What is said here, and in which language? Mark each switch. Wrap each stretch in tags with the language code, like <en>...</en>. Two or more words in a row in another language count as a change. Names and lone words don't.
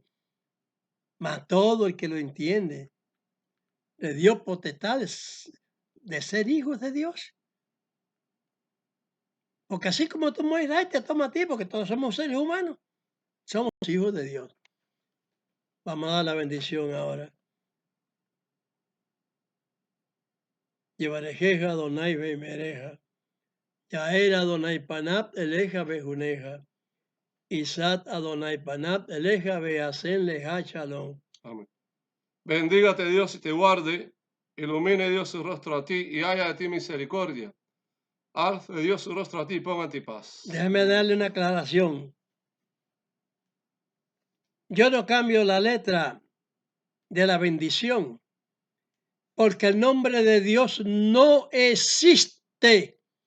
<es>Mas todo el que lo entiende le dio potestades de ser hijos de Dios. Porque así como tomó a Israel, te toma a ti, porque todos somos seres humanos. Somos hijos de Dios. Vamos a dar la bendición ahora.</es> <he>יברכך אדוני וישמרך. יאר אדוני פניו אליך ויחנך. ישא אדוני פניו אליך וישם לך שלום.</he> <es>Amén. Bendígate Dios y te guarde, ilumine Dios su rostro a ti y haya de ti misericordia. Alce Dios su rostro a ti y ponga en ti paz. Déjame darle una aclaración. Yo no cambio la letra de la bendición, porque el nombre de Dios no existe.</es>